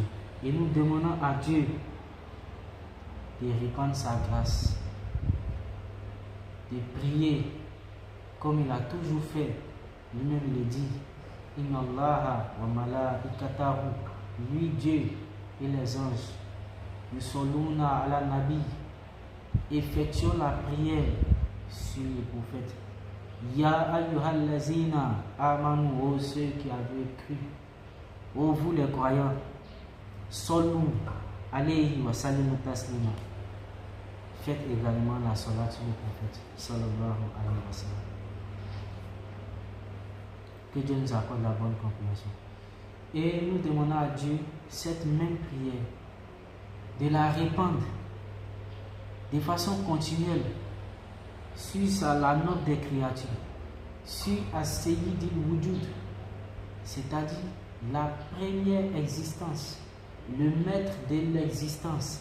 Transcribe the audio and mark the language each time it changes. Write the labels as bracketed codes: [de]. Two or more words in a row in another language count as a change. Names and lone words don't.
[fr] Et nous demandons à Dieu de répandre sa grâce, de prier comme il a toujours fait. Lui-même il le dit, [ar] إن الله وملائكته, [fr] lui Dieu et les anges, [ar] يصلون على النبي, [fr] effectuons la prière sur les prophètes. [ar] يا أيها الذين آمنوا, [fr] ô ceux qui avaient cru, ô vous les croyants, [ar] صلوا عليه وسلموا تسليما. [fr] Faites également la salat sur le prophète [ar] صلى الله عليه وسلم. [fr] Que Dieu nous accorde la bonne compréhension. Et nous demandons à Dieu cette même prière, de la répandre de façon continuelle sur la note des créatures, sur [ar] السيد الوجود, [fr] c'est-à-dire la première existence, le maître de l'existence.